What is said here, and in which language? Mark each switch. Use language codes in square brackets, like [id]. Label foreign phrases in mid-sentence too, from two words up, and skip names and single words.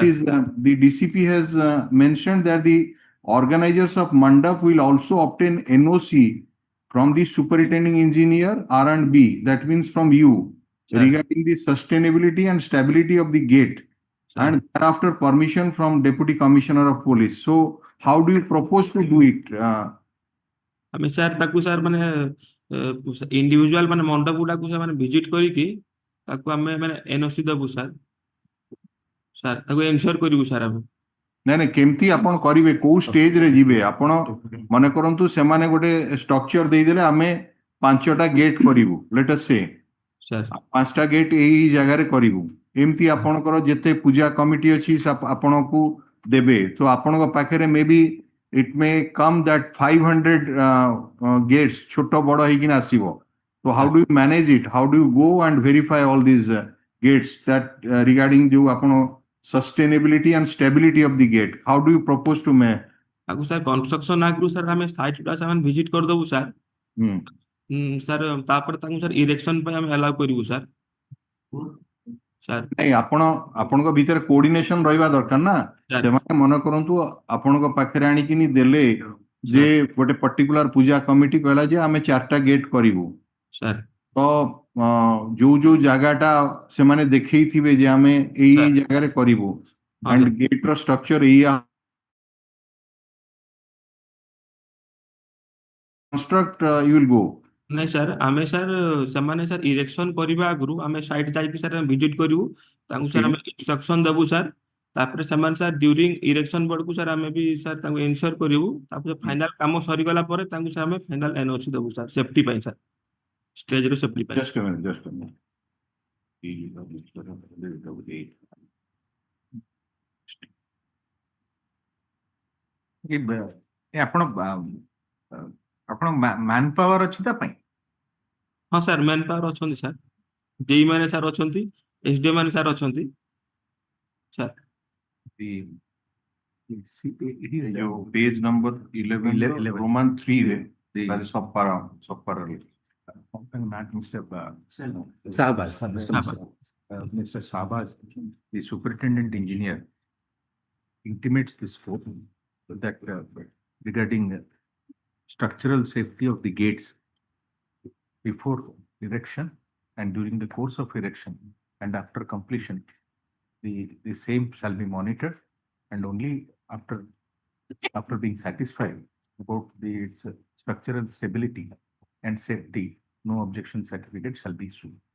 [en] is the DCP has mentioned that the organizers of mandap will also obtain NOC from the superintending engineer R&B, that means from you, Sir. regarding the sustainability and stability of the gate, Sir. and thereafter permission from Deputy Commissioner of Police. So how do you propose to do it? [or] ଆମେ ସାର୍ ତାକୁ ସାର୍ ମାନେ ଇଣ୍ଡିଭିଜୁଆଲ ମାନେ ମଣ୍ଡପ ଗୁଡାକୁ ସାର୍ ମାନେ ଭିଜିଟ କରିକି ତାକୁ ଆମେ ମାନେ ଏନଓସି ଦବୁ ସାର୍ ସାର୍ ତାକୁ ଏନସିଓର କରିବୁ ସାର୍ ଆମେ ନାଇଁ ନାଇଁ କେମିତି ଆପଣ କରିବେ କୋଉ ଷ୍ଟେଜରେ ଯିବେ ଆପଣ ମନେ କରନ୍ତୁ ସେମାନେ ଗୋଟେ ଷ୍ଟ୍ରକ୍ଚର ଦେଇଦେଲେ ଆମେ 5ଟା ଗେଟ୍ କରିବୁ [en] let us say [or] ସାର୍ 5ଟା ଗେଟ୍ ଏଇ ଜାଗାରେ କରିବୁ ଏମିତି ଆପଣଙ୍କର ଯେତେ ପୂଜା କମିଟି ଅଛି ଆପଣଙ୍କୁ ଦେବେ ତ ଆପଣଙ୍କ ପାଖରେ ମେ ବି [en] it may come that 500 gates [or] ଛୋଟ ବଡ଼ ହେଇକିନା ଆସିବ. [en] So how do you manage it? How do you go and verify all these gates that regarding the sustainability and stability of the gate? How do you propose to make? [or] ତାକୁ ସାର୍ କନଷ୍ଟ୍ରକ୍ସନ ଆଗରୁ ସାର୍ ଆମେ ସାଇଟ୍ ଗୁଡା ସେମାନେ ଭିଜିଟ କରିଦବୁ ସାର୍ ସାର୍ ତାପରେ ତାଙ୍କୁ ସାର୍ ଇରେକ୍ସନ ପାଇଁ ଆମେ ଆଲାଉ କରିବୁ ସାର୍ ସାର୍ ନାଇଁ ଆପଣଙ୍କ ଭିତରେ କୋଅର୍ଡିନେସନ ରହିବା ଦରକାର ନା ସେମାନେ ମନେ କରନ୍ତୁ ଆପଣଙ୍କ ପାଖରେ ଆଣିକିନି ଦେଲେ ଯେ ଗୋଟେ ପର୍ଟିକୁଲାର ପୂଜା କମିଟି କହିଲା ଯେ ଆମେ 4ଟା ଗେଟ୍ କରିବୁ ସାର୍ ତ ଯୋଉ ଜାଗାଟା ସେମାନେ ଦେଖେଇଥିବେ ଯେ ଆମେ ଏଇ ଜାଗାରେ କରିବୁ [en] and gate [or] ର structure ଏଇଆ [en] construct you will go. [or] ନାଇଁ ସାର୍ ଆମେ ସାର୍ ସେମାନେ ସାର୍ ଇରେକ୍ସନ କରିବା ଆଗରୁ ଆମେ ସାଇଟ୍ ଯାଇକି ସାର୍ ଭିଜିଟ କରିବୁ ତାଙ୍କୁ ସାର୍ ଆମେ ଇନଷ୍ଟ୍ରକ୍ସନ ଦେବୁ ସାର୍ ତାପରେ ସେମାନେ ସାର୍ [en] during erection [or] ବେଳକୁ ସାର୍ ଆମେ ବି ସାର୍ ତାଙ୍କୁ ଏନସିଓର କରିବୁ ତାପରେ ଫାଇନାଲ କାମ ସରିଗଲା ପରେ ତାଙ୍କୁ ସାର୍ ଆମେ [en] final NOC [or] ଦେବୁ ସାର୍ ସେଫ୍ଟି ପାଇଁ ସାର୍ ଷ୍ଟେଜର ସେଫ୍ଟି ପାଇଁ [en] Just a minute. [or] ଆପଣ [en] man power [or] ଅଛି ତା ପାଇଁ? ହଁ ସାର୍ [en] man power [or] ଅଛନ୍ତି ସାର୍ ଡିଇ ମାନେ ସାର୍ ଅଛନ୍ତି ଏସଡିଓ ମାନେ ସାର୍ ଅଛନ୍ତି ସାର୍ [en] Page number 11 Roman 3 that is subpara. Mr. Sabas. Mr. Sabas, the superintendent engineer, intimates the scope that regarding structural safety of the gates before erection and during the course of erection and after completion, the same shall be monitored, and only after being satisfied about its structural stability and safety, no objection certificate shall be issued.